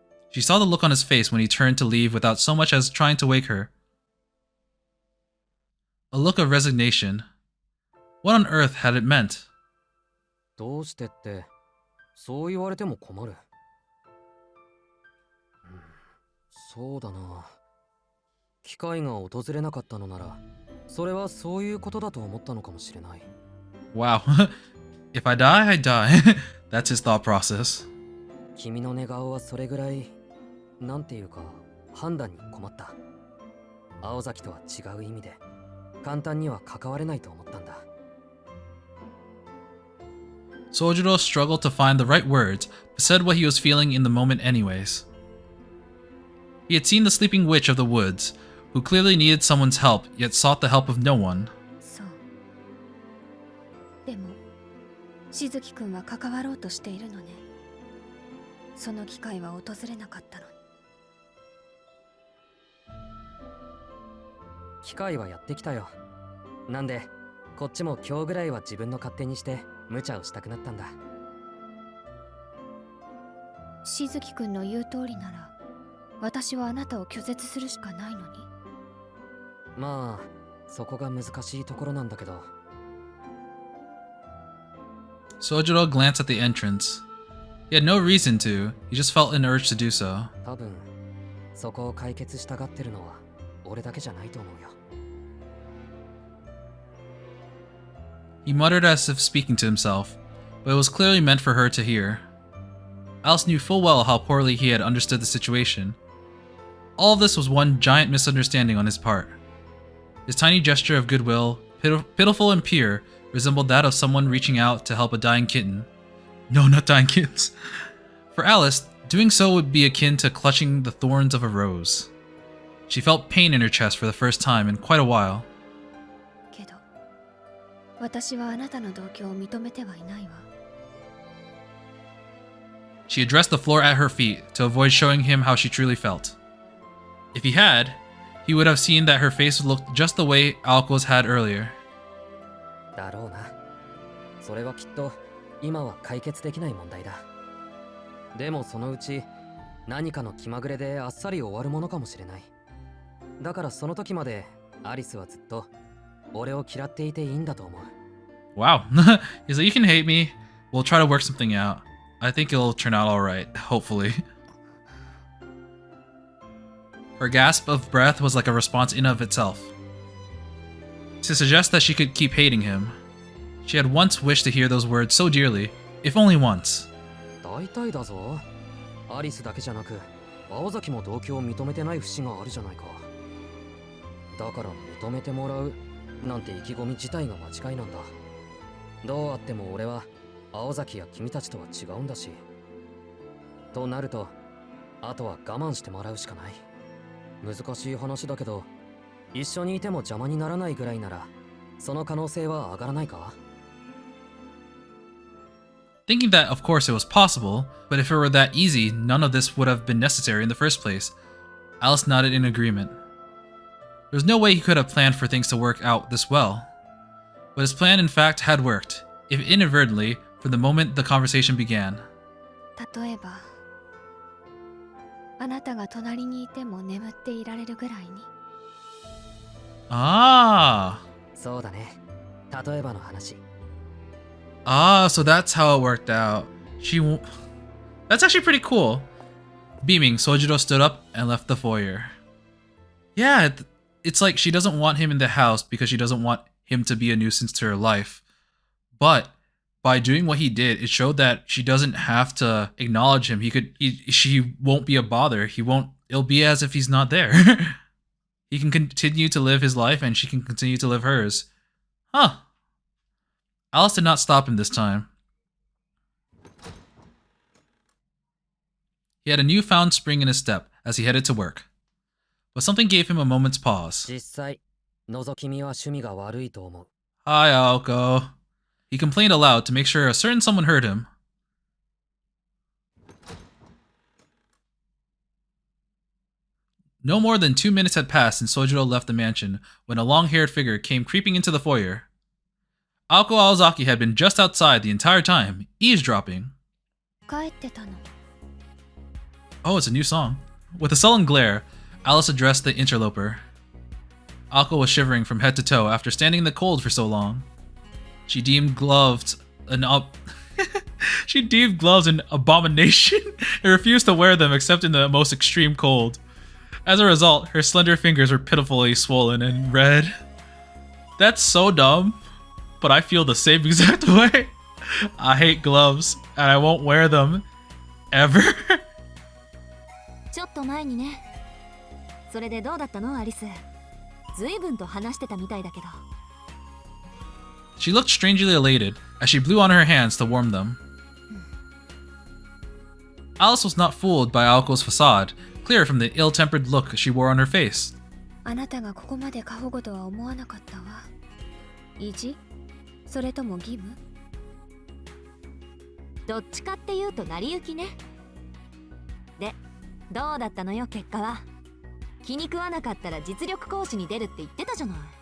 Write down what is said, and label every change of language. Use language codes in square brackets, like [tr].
[en] She saw the look on his face when he turned to leave without so much as trying to wake her. A look of resignation. What on earth had it meant? [ja] どうしてって、そう言われても困る。そうだな。機会が訪れなかったのなら、それはそういうことだと思ったのかもしれない。 [en] Wow. If I die, I die. That's his thought process. [ja] 君の寝顔はそれぐらい、なんていうか、判断に困った。青崎とは違う意味で、簡単には関われないと思ったんだ。 [en] Sojiro struggled to find the right words, but said what he was feeling in the moment anyways. He had seen the sleeping witch of the woods, who clearly needed someone's help, yet sought the help of no one. [ja] そう。でも、しずきくんは関わろうとしているのね。その機会は訪れなかったのに。機会はやってきたよ。なんで、こっちも今日ぐらいは自分の勝手にして無茶をしたくなったんだ。しずきくんの言う通りなら、私はあなたを拒絶するしかないのに。まあ、そこが難しいところなんだけど。 [en] Sojiro glanced at the entrance. He had no reason to, he just felt an urge to do so. [ja] 多分、そこを解決したがってるのは俺だけじゃないと思うよ。 [en] He muttered as if speaking to himself, but it was clearly meant for her to hear. Alice knew full well how poorly he had understood the situation. All of this was one giant misunderstanding on his part. His tiny gesture of goodwill, pitiful and pure, resembled that of someone reaching out to help a dying kitten. No, not dying kittens. For Alice, doing so would be akin to clutching the thorns of a rose. She felt pain in her chest for the first time in quite a while. [ja] けど、私はあなたの同居を認めてはいないわ。 [en] She addressed the floor at her feet to avoid showing him how she truly felt. If he had, he would have seen that her face looked just the way Aoko's had earlier. [ja] だろうな。それはきっと今は解決できない問題だ。でもそのうち何かの気まぐれであっさり終わるものかもしれない。だからその時までアリスはずっと俺を嫌っていていいんだと思う。 [en] Wow. He's like, you can hate me. We'll try to work something out. I think it'll turn out alright, hopefully. Her gasp of breath was like a response in of itself. To suggest that she could keep hating him. She had once wished to hear those words so dearly, if only once. [ja] 大体だぞ。アリスだけじゃなく、青崎も同居を認めてない節があるじゃないか。だから認めてもらうなんて意気込み自体が間違いなんだ。どうあっても俺は青崎や君たちとは違うんだし。となると、あとは我慢してもらうしかない。難しい話だけど、一緒にいても邪魔にならないぐらいなら、その可能性は上がらないか? [en] Thinking that, of course, it was possible, but if it were that easy, none of this would have been necessary in the first place. Alice nodded in agreement. There was no way he could have planned for things to work out this well. But his plan, in fact, had worked, if inadvertently, from the moment the conversation began. [ja] 例えば、あなたが隣にいても眠っていられるぐらいに。 Ah! そうだね。例えばの話。 [en] Ah, so that's how it worked out. That's actually pretty cool. Beaming, Sojiro stood up and left the foyer. Yeah, it's like she doesn't want him in the house because she doesn't want him to be a nuisance to her life. But by doing what he did, it showed that she doesn't have to acknowledge him. She won't be a bother. It'll be as if he's not there. He can continue to live his life and she can continue to live hers. Huh. Alice did not stop him this time. He had a newfound spring in his step as he headed to work. But something gave him a moment's pause. [ja] 実際、覗き見は趣味が悪いと思う。 [en] Hi, Aoko. He complained aloud to make sure a certain someone heard him. No more than 2 minutes had passed since Sojiro left the mansion when a long-haired figure came creeping into the foyer. Aoko Aozaki had been just outside the entire time, eavesdropping. [ja] 帰ってたの。 [en] Oh, it's a new song. With a sullen glare, Alice addressed the interloper. Aoko was shivering from head to toe after standing in the cold for so long. She deemed gloves an abomination and refused to wear them except in the most extreme cold. As a result, her slender fingers were pitifully swollen and red. That's so dumb, but I feel the same exact way. I hate gloves, and I won't wear them ever. [ja] ちょっと前にね。それでどうだったの、アリス。随分と話してたみたいだけど。 [en] She looked strangely elated as she blew on her hands to warm them. Alice was not fooled by Aoko's facade, clear from the ill-tempered look she wore on her face. [ja] あなたがここまで過保護とは思わなかったわ。意地？それとも義務？どっちかっていうと成り行きね。で、どうだったのよ結果は。気に食わなかったら実力行使に出るって言ってたじゃない。